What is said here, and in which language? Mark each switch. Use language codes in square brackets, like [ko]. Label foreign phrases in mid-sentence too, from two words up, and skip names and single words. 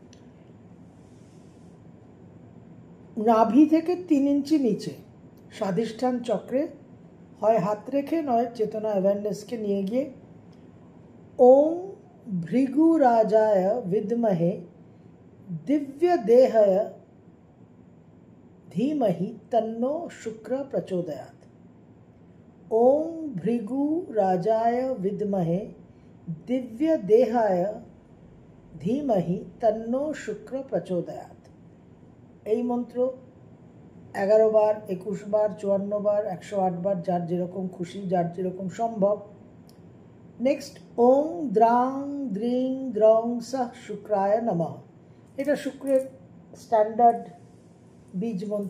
[bn] নাভি থেকে 3 ইঞ্চি নিচে স্বাধিষ্ঠান চক্রে হয় হাত রেখে, নয় চেতনা অ্যাওয়ারনেসকে নিয়ে গিয়ে [sa] ওম ভৃগুরাজায় বিদ্মহে দিব্য দেহায় धीमहि तन्नो शुक्र प्रचोदयात्। ओम भृगुराजाय विद्महे दिव्य देहाय धीमहि तन्नो शुक्र प्रचोदयात्। [bn] এই মন্ত্র 11 বার, 21 বার, 54 বার, 108 বার, যার যেরকম খুশি, যার যেরকম সম্ভব। নেক্সট, [sa] ওং দ্রাং দ্রিং দ্রং সহ শুক্রায় নমঃ। [bn] এটা শুক্রের স্ট্যান্ডার্ড বীজ মন্ত্র।